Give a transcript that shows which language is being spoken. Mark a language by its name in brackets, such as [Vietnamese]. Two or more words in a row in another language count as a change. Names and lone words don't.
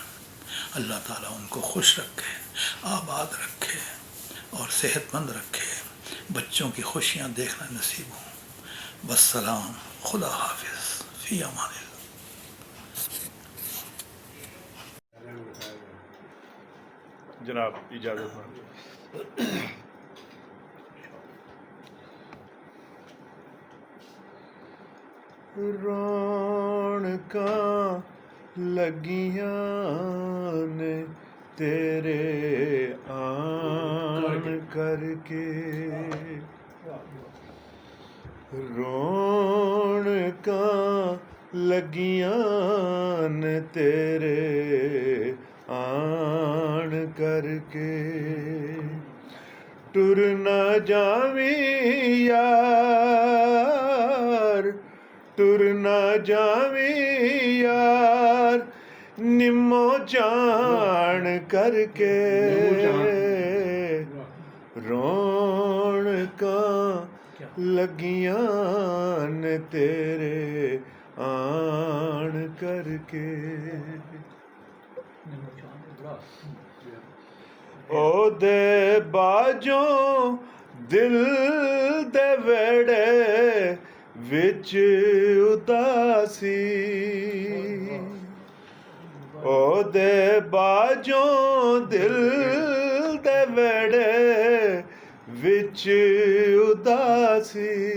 [Urdu] اللہ تعالیٰ ان کو خوش رکھے، آباد رکھے اور صحت مند رکھے. بچوں کی خوشیاں دیکھنا نصیب ہوں. والسلام. خدا حافظ. [Arabic] فی امان اللہ. [Urdu] جناب اجازت میں رونقاں [Punjabi] لگیاں نے تیرے آن کر کے، رونقاں لگیاں نے تیرے آن کر کے. ٹر نہ جاویں یار، ٹر نہ جاویں یار، نمو جان کر کے. رونقاں لگیاں نے تیرے آن کر کے. او دے باجوں دل دے ویڑے وچ اداسی، او دے باجوں دل دے ویڑے وچ اداسی.